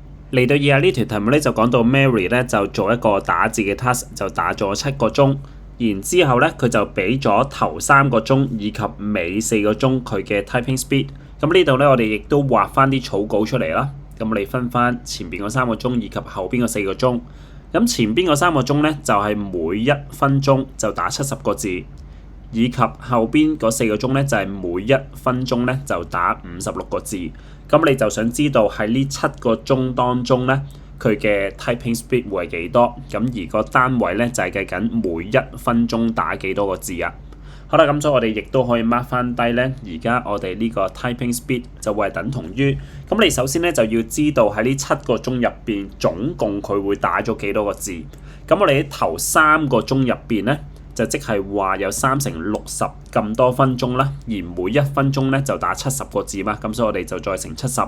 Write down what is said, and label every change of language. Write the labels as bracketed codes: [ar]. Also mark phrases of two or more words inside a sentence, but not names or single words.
[yue] 嚟到以下呢條題目咧就講到 Mary 咧就做一個打字嘅 task， 就打咗7個鐘，然之後咧佢就俾咗頭3個鐘以及尾4個鐘佢嘅 [en] typing speed。 [yue] 咁呢度咧我哋亦都畫翻啲草稿出嚟啦。咁我哋分翻前邊嗰3個鐘以及後邊嗰4個鐘。咁前邊嗰3個鐘咧就係每1分鐘就打70個字，以及後邊嗰4個鐘咧就係每1分鐘咧就打56個字。咁你就想知道喺呢7個鐘當中咧，佢嘅 [en] typing speed [yue] 會係幾多？咁而個單位咧就係計緊每1分鐘打幾多個字啊。好啦，咁所以我哋亦都可以 mark 翻低咧，而家我哋呢個 [en] typing speed [yue] 就會係等同於。咁你首先咧就要知道喺呢7個鐘入邊總共佢會打咗幾多個字。咁我哋喺頭3個鐘入邊咧，就即係話有3乘60咁多分鐘啦，而每1分鐘咧就打70個字嘛，咁所以我哋就再乘70。